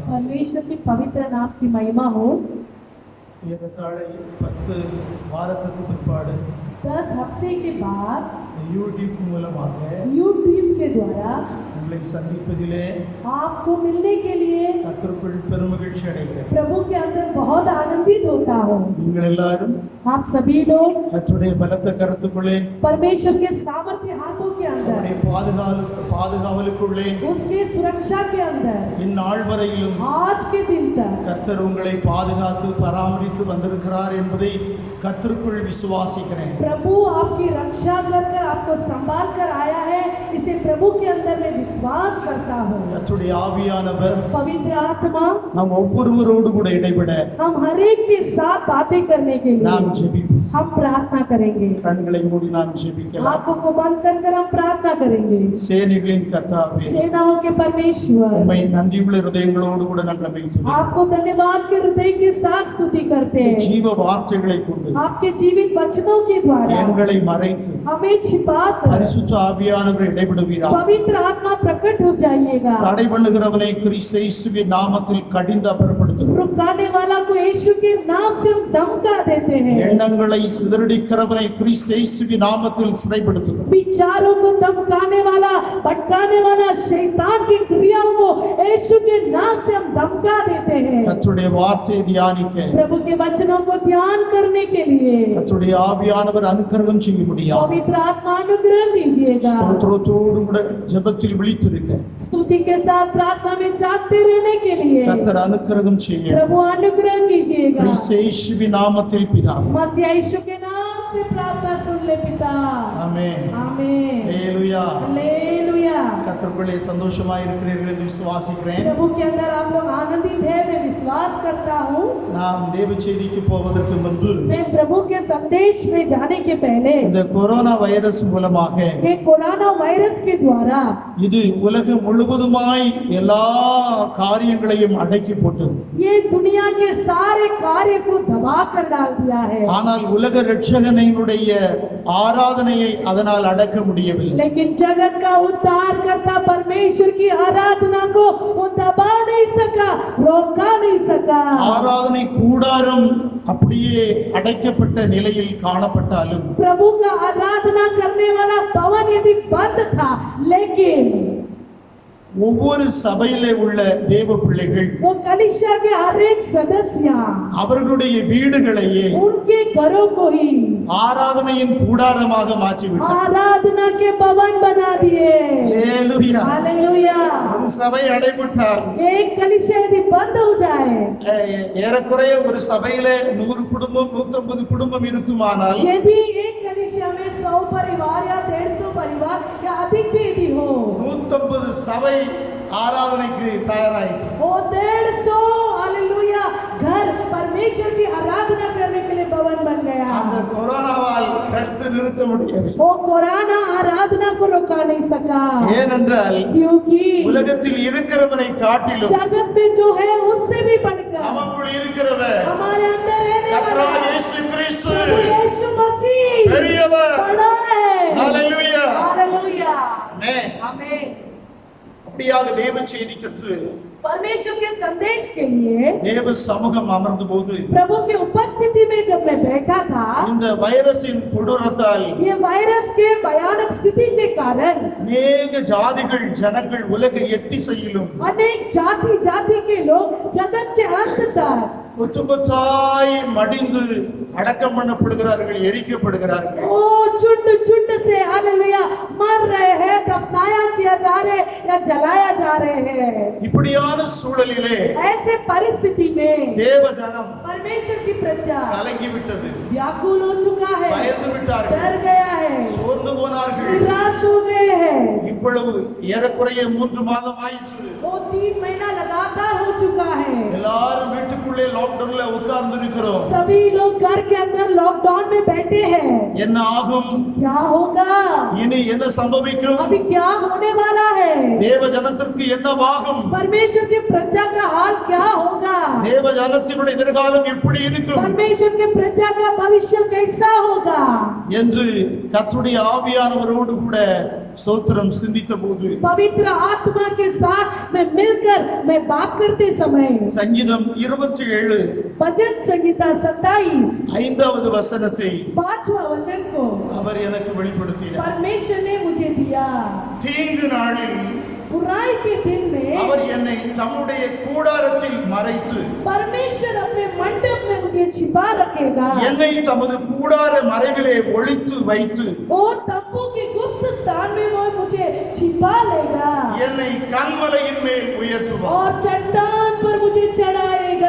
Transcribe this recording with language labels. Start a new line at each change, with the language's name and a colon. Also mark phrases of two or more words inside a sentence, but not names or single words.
Hindi: परमेश्वर की पवित्र नाम की महिमा हो।
Tamil: ஏறத்தாழ 10 வாரத்துக்கு பிற்பாடு
Hindi: 10 हफ्ते के बाद
Tamil: யூடியூப் மூலமாக
Hindi: यूट्यूब के द्वारा
Tamil: உங்களை சந்திப்பதிலே
Hindi: आपको मिलने के लिए
Tamil: கர்த்தருக்குள் பெருமகிழ்ச்சி அடைகிறேன்.
Hindi: प्रभु के अंदर बहुत आनंदित होता हूँ।
Tamil: நீங்கள் எல்லாரும்
Hindi: आप सभी लोग
Tamil: கர்த்தருடைய பலத்த கரத்துக்குள்ளே,
Hindi: परमेश्वर के सामर्थ्य हाथों के
Tamil: அவருடைய
Hindi: अंदर,
Tamil: பாதுகாவலுக்குள்ளே
Hindi: उसके सुरक्षा के अंदर
Tamil: இந்நாள் வரையிலும்
Hindi: आज के दिन तक
Tamil: கர்த்தர் உங்களை பாதுகாத்து பராமரித்து வந்திருக்கிறார் என்பதை கர்த்தருக்குள் விசுவாசிக்கிறேன்.
Hindi: प्रभु आपकी रक्षा कर आपको संभाल कर आया है, इसे प्रभु के अंदर मैं विश्वास करता हूँ।
Tamil: கர்த்தருடைய ஆவியானவர்
Hindi: पवित्र आत्मा
Tamil: நாம் ஒவ்வொருவரோடு கூட இடைபட
Hindi: हम हर एक के साथ बातें करने के लिए
Tamil: நாம் ஜெபிப்போம்.
Hindi: हम प्रार्थना करेंगे।
Tamil: கண்களை மூடி நாம் ஜெபிக்கலாம்.
Hindi: आंखों को बंद कर हम प्रार्थना करेंगे।
Tamil: சேனைகளின் கர்த்தாவே,
Hindi: सेनाओं के परमेश्वर,
Tamil: உம்மை நன்றியுள்ள இதயங்களோடு கூட நாங்கள் துதிக்கிறோம்.
Hindi: आपको धन्यवाद के हृदय के साथ स्तुति करते हैं।
Tamil: ஜீவ வார்த்தைகளை கொண்டு
Hindi: आपके जीवित वचनों के द्वारा
Tamil: எங்களை மறைத்து
Hindi: हमें छिपाकर
Tamil: பரிசுத்த ஆவியானவர் இடைபடுவீராக.
Hindi: पवित्र आत्मा प्रकट हो जाइएगा।
Tamil: தடை பண்ணுகிறவனை கிறிஸ்து இயேசுவின் நாமத்தில் கடிந்து அப்புறப்படுத்துகிறோம்.
Hindi: रुकाने वाला को यीशु के नाम से हम धमका देते हैं।
Tamil: எண்ணங்களை சிதறடிக்கிறவனை கிறிஸ்து இயேசுவின் நாமத்தில் சிறைப்படுத்துகிறோம்.
Hindi: विचारों को धमकाने वाला, भटकाने वाला शैतान की क्रियाओं को यीशु के नाम से हम धमका देते हैं।
Tamil: கர்த்தருடைய வார்த்தையை தியானிக்க
Hindi: प्रभु के वचनों को ध्यान करने के लिए
Tamil: கர்த்தருடைய ஆவியானவர் அனுக்கிரகம் செய்ய முடியாது.
Hindi: पवित्र आत्मा अनुग्रह दीजिएगा।
Tamil: ஸ்தோத்திரத்தோடு கூட ஜெபத்தில் விழித்திருக்க
Hindi: स्तुति के साथ प्रार्थना में जागते रहने के लिए
Tamil: கர்த்தர் அனுக்கிரகம் செய்ய
Hindi: प्रभु अनुग्रह कीजिएगा।
Tamil: கிறிஸ்து இயேசுவின் நாமத்தில் பிதாவே.
Hindi: मसीह यीशु के नाम से प्रार्थना सुन ले पिता।
Tamil: ஆமென்.
Hindi: आमीन।
Tamil: ஹalleluya.
Hindi: हालेलुया।
Tamil: கர்த்தருக்குள்ளே சந்தோஷமாய் இருக்கிறீர்கள் என்று விசுவாசிக்கிறேன்.
Hindi: प्रभु के अंदर आप लोग आनंदित है, मैं विश्वास करता हूँ।
Tamil: நாம் தேவ செய்திக்கு போவதற்கு முன்பு
Hindi: मैं प्रभु के संदेश में जाने के पहले
Tamil: இந்த கொரோனா வைரஸ் மூலமாக
Hindi: ये कोरोना वायरस के द्वारा
Tamil: இது உலகம் முழுவதுமாய் எல்லா காரியங்களையும் அடக்கி போட்டது.
Hindi: ये दुनिया के सारे कार्य को दबा कर डाल दिया है।
Tamil: ஆனால் உலக இரட்சகனுடைய ஆராதனையை அதனால் அடக்க முடியவில்லை.
Hindi: लेकिन जगत का उद्धार करता परमेश्वर की आराधना को वो दबा नहीं सका, रोका नहीं सका।
Tamil: ஆராதனை கூடாரம் அப்படியே அடைக்கப்பட்ட நிலையில் காணப்பட்டாலும்
Hindi: प्रभु का आराधना करने वाला भवन यदि बंद था, लेकिन
Tamil: ஒவ்வொரு சபையிலே உள்ள தேவ பிள்ளைகள்
Hindi: वो कलीसिया के हर एक सदस्य
Tamil: அவர்களுடைய வீடுகளையே
Hindi: उनके घरों को ही
Tamil: ஆராதனையின் கூடாரமாக மாற்றிவிட்டார்.
Hindi: आराधना के भवन बना दिए।
Tamil: ஹalleluya.
Hindi: हालेलुया।
Tamil: ஒரு சபை அடைபட்டால்
Hindi: एक कलीसिया यदि बंद हो जाए,
Tamil: ஏறக்குறைய ஒரு சபையிலே 100 குடும்பம் 150 குடும்பம் இருக்குமானால்
Hindi: यदि एक कलीसिया में 100 परिवार या 150 परिवार या अधिक भी यदि हो,
Tamil: 150 சபை ஆராதனைக்கு தயாராயிடுச்சு.
Hindi: वो 150 हालेलुया घर परमेश्वर की आराधना करने के लिए भवन बन गया।
Tamil: அந்த கொரோனாவால் தடுத்து நிறுத்த முடியவில்லை.
Hindi: वो कोरोना आराधना को रोका नहीं सका,
Tamil: ஏனென்றால்
Hindi: क्योंकि
Tamil: உலகத்தில் இருக்கிறவனை காட்டிலும்
Hindi: जगत में जो है उससे भी बढ़कर
Tamil: நமக்குள் இருக்கிறவர்
Hindi: हमारे अंदर रहने
Tamil: கர்த்தராகிய
Hindi: वाला
Tamil: இயேசு கிறிஸ்து
Hindi: प्रभु यीशु मसीह
Tamil: பெரியவர்.
Hindi: बड़ा है।
Tamil: ஹalleluya.
Hindi: हालेलुया।
Tamil: ஆமென்.
Hindi: आमीन।
Tamil: அப்படியாக தேவ செய்தி கற்று
Hindi: परमेश्वर के संदेश के लिए
Tamil: தேவ சமூகம் அமர்ந்த போது
Hindi: प्रभु की उपस्थिति में जब मैं बैठा था,
Tamil: இந்த வைரஸின் கொடூரத்தால்
Hindi: ये वायरस के भयानक स्थिति के कारण
Tamil: அநேக ஜாதிகள் ஜனங்கள் உலக எத்திசையிலும்
Hindi: अनेक जाति जाति के लोग जगत के अंत तक
Tamil: கொத்து கொத்தாய் மடிந்து அடக்கம் பண்ணப்படுகிறார்கள், எரிக்கப்படுகிறார்கள்.
Hindi: ओ चुंड चुंड से हालेलुया मर रहे हैं, दफनाया किया जा रहे या जलाया जा रहे हैं।
Tamil: இப்படியான சூழலிலே
Hindi: ऐसे परिस्थिति में
Tamil: தேவ ஜனம்
Hindi: परमेश्वर की प्रजा
Tamil: கலங்கி விட்டது,
Hindi: व्याकुल हो चुका है,
Tamil: பயந்து விட்டார்கள்,
Hindi: डर गया है,
Tamil: சோர்ந்து போனார்கள்.
Hindi: निराश हो गए हैं।
Tamil: இவ்வளவு ஏறக்குறைய 3 மாதம் ஆயிற்று.
Hindi: वो 3 महीना लगातार हो चुका है।
Tamil: எல்லாரும் வீட்டுக்குள்ளே லாக்டவுன்ல உட்கார்ந்து இருக்கிறோம்.
Hindi: सभी लोग घर के अंदर लॉकडाउन में बैठे हैं।
Tamil: என்ன ஆகும்,
Hindi: क्या होगा,
Tamil: இனி என்ன சம்பவிக்கும்,
Hindi: अभी क्या होने वाला है,
Tamil: தேவ ஜனத்திற்கு என்னவாகும்,
Hindi: परमेश्वर की प्रजा का हाल क्या होगा,
Tamil: தேவ ஜனத்தினுடைய எதிர்காலம் எப்படி இருக்கும்
Hindi: परमेश्वर के प्रजा का भविष्य कैसा होगा
Tamil: என்று கர்த்தருடைய ஆவியானவரோடு கூட ஸ்தோத்திரம் சிந்தித்த போது
Hindi: पवित्र आत्मा के साथ मैं मिलकर मैं बात करते समय
Tamil: சங்கீதம் 27
Hindi: भजन संहिता 27
Tamil: 5வது வசனத்தை
Hindi: 5वां वचन को
Tamil: அவர் எனக்கு வெளிப்படுத்தினார்.
Hindi: परमेश्वर ने मुझे दिया।
Tamil: தீங்கு நாளில்
Hindi: बुराई के दिन में
Tamil: அவர் என்னை தம்முடைய கூடாரத்தில் மறைத்து
Hindi: परमेश्वर अपने मंडप में मुझे छिपा रखेगा।
Tamil: என்னை தமது கூடார மறைவிலே ஒளித்து வைத்து
Hindi: वो तंबू के गुप्त स्थान में वो मुझे छिपा लेगा
Tamil: என்னை கன்மலையின் மேல் உயர்த்துவார்.
Hindi: और चट्टान पर मुझे चढ़ाएगा।